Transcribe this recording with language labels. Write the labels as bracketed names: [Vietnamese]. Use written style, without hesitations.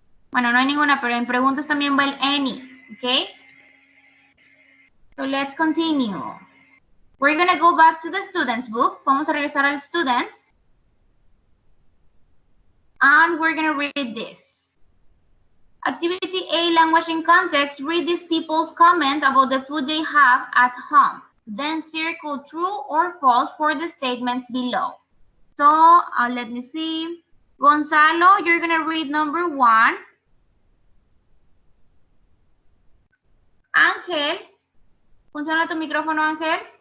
[Spanish] Bueno, no hay ninguna, pero en preguntas también va el any, ¿ok? [English] So let's continue. We're going to go back to the students book. [Spanish] Vamos a regresar al students. [English] And we're going to read this. Activity A, language in context. Read these people's comment about the food they have at home. Then circle true or false for the statements below. So let me see. Gonzalo, you're going to read number 1. [Spanish] Ángel, ¿funciona tu micrófono, Ángel?